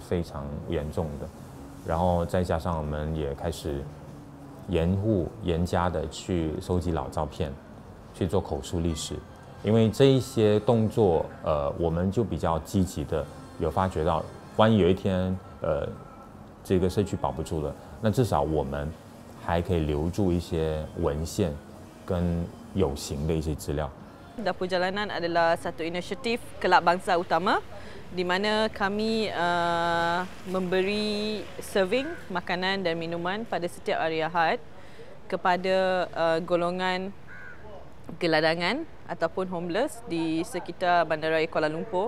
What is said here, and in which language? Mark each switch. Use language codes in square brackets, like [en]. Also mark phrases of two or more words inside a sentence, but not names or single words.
[zh] 非常严重的，然后再加上我们也开始严加的去收集老照片，去做口述历史，因为这一些动作我们就比较积极的有发觉到，万一有一天这个社区保不住了，那至少我们还可以留住一些文献跟有形的一些资料。 [ms] Dapur Jalanan adalah satu inisiatif kelab bangsa utama di mana kami memberi serving makanan dan minuman pada setiap hari Ahad kepada golongan geladangan ataupun homeless di sekitar Bandaraya Kuala Lumpur.